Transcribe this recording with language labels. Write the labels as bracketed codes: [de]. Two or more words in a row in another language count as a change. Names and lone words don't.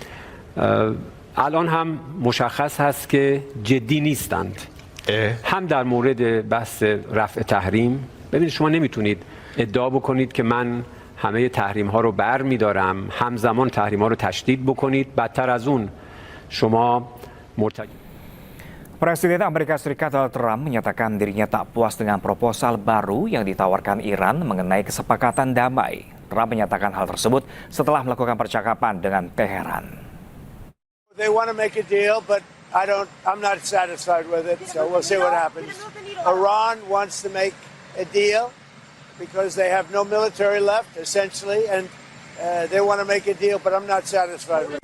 [fa] الان هم مشخص هست که جدی نیستند. هم در مورد بحث رفع تحریم، ببینید شما نمیتونید ادعا بکنید که من همه تحریم ها رو بر میدارم، همزمان تحریم ها رو تشدید بکنید، بدتر از اون شما [id] Presiden Amerika Serikat Donald Trump menyatakan dirinya tak puas dengan proposal baru yang ditawarkan Iran mengenai kesepakatan damai. Trump menyatakan hal tersebut setelah melakukan percakapan dengan Teheran. [en] they want to make a deal, but I'm not satisfied with it, so we'll see what happens. Iran wants to make a deal because they have no military left, essentially, and they want to make a deal, but I'm not satisfied with it.